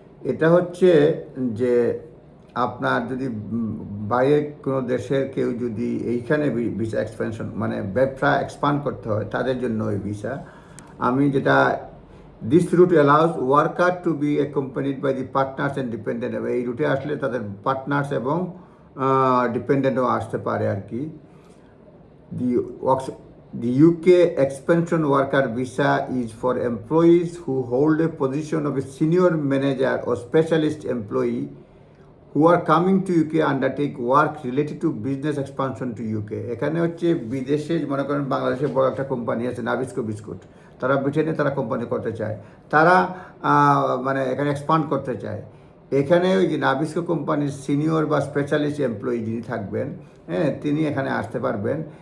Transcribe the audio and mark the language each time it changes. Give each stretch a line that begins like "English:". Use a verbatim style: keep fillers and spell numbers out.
Bangla: এটা হচ্ছে যে আপনার যদি উম বাইরের কোনো দেশের কেউ যদি এইখানে বি- ভিসা এক্সপেনশন মানে ব্যবসা এক্সপান্ড করতে হয়, তাদের জন্য এই ভিসা। আমি যেটা
English: This route allows worker to be accompanied by the partners and dependent.
Bangla: এই রুটে আসলে তাদের পার্টনার্স এবং ডিপেন্ডেন্টও আসতে পারে আর কি।
English: The, works- the U K expansion worker visa is for employees who hold a position of a senior manager or specialist employee who are coming to U K undertake work related to business expansion to U K.
Bangla: এখানে হচ্ছে বিদেশে, মনে করেন বাংলাদেশে বড় একটা company আছে Nabisco biscuit, তারা ব্রিটেনে তারা কোম্পানি করতে চায়, তারা আহ, মানে এখানে এক্সপান্ড করতে চায়। এখানে ওই যে নাবিস্কো কোম্পানির সিনিয়র বা স্পেশালিস্ট এমপ্লয়ি যিনি থাকবেন, হ্যাঁ, তিনি এখানে আসতে পারবেন।